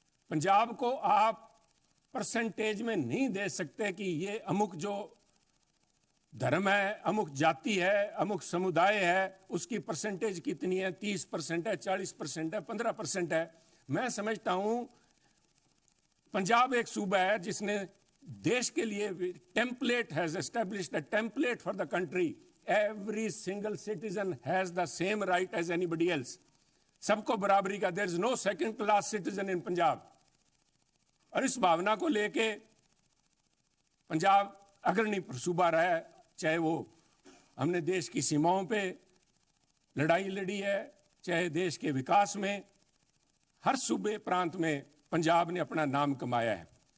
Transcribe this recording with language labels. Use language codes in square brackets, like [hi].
[hi] पंजाब को आप परसेंटेज में नहीं दे सकते कि ये अमुक जो धर्म है, अमुक जाति है, अमुक समुदाय है, उसकी परसेंटेज कितनी है, 30% है, 40% है, 15% है। मैं समझता हूं पंजाब एक सूबा है जिसने देश के लिए [en] Template has established a template for the country. Every single citizen has the same right as anybody else. [hi] सबको बराबरी का, [en] there is no second class citizen in Punjab. [hi] और इस भावना को लेके पंजाब अग्रणी सूबा रहा है, चाहे वो हमने देश की सीमाओं पे लड़ाई लड़ी है, चाहे देश के विकास में, हर सूबे प्रांत में पंजाब ने अपना नाम कमाया है।